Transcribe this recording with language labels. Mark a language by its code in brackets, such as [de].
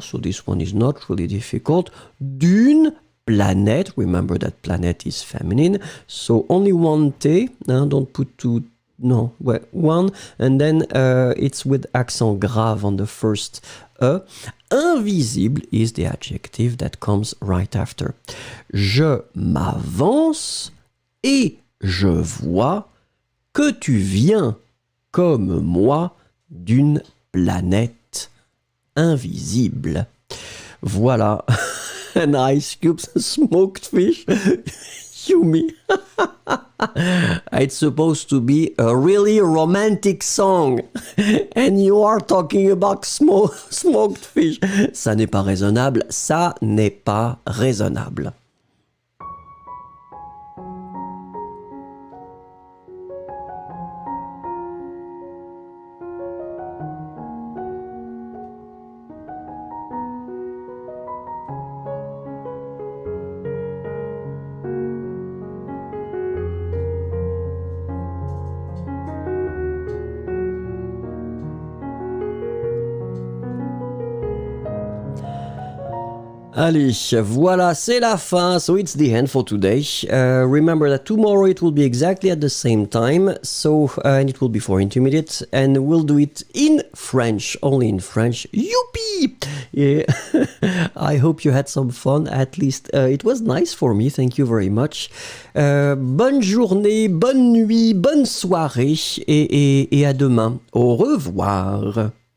[en] So this one is not really difficult. D'une planète, remember that planet is feminine, so only one T, don't put two, no, well, one, and then it's with accent grave on the first E. Invisible is the adjective that comes right after. [fr] Je m'avance et je vois que tu viens comme moi d'une planète invisible. [en] Voilà. And ice cubes, smoked fish. Yumi. It's supposed to be a really romantic song. And you are talking about smoked fish. [fr] Ça n'est pas raisonnable. Ça n'est pas raisonnable. Allez, voilà, c'est la fin. [en] So it's the end for today. Remember that tomorrow it will be exactly at the same time. So, and it will be for intermediate. And we'll do it in French, only in French. Youpi! Yeah. I hope you had some fun. At least it was nice for me. Thank you very much. [fr] Bonne journée, bonne nuit, bonne soirée. Et à demain. Au revoir.